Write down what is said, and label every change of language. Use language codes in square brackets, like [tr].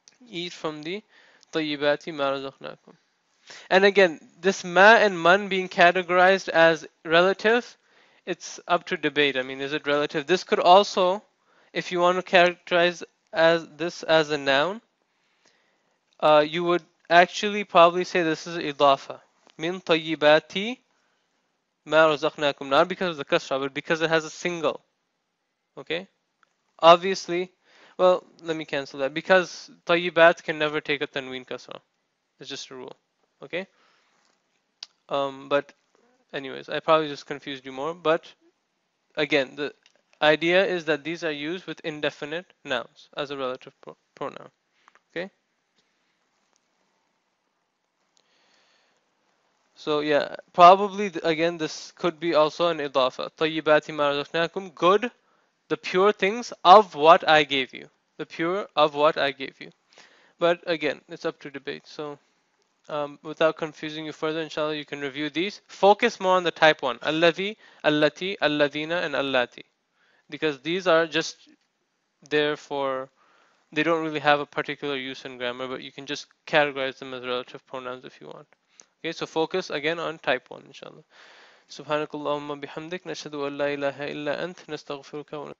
[en] Eat from the [ar] طيبات ما رزقناكم. [en] And again, this ma and man being categorized as relative, it's up to debate. I mean, is it relative? This could also, if you want to characterize as this as a noun, you would actually probably say this is idafa. [ar] Min طيبات ما رزقناكم. [en] Not because of the kasra, but because it has a single. Okay? Obviously, well, let me cancel that because tayyibat can never take a tanween kasra. It's just a rule. Okay? But anyways, I probably just confused you more. But again, Idea is that these are used with indefinite nouns as a relative pronoun. Okay. So yeah, probably again this could be also an idafa. [ar] طيبات ما رزقناكم, [en] good, the pure things of what I gave you. The pure of what I gave you. But again, it's up to debate. So without confusing you further, inshallah, you can review these. Focus more on the type one. Alladhi, allati, alladina, and allati. Because these are just there for, they don't really have a particular use in grammar, but you can just categorize them as relative pronouns if you want. Okay, so focus again on type one, inshallah. [ar] سبحانك اللهم بحمدك نشهد أن لا إله إلا أنت نستغفرك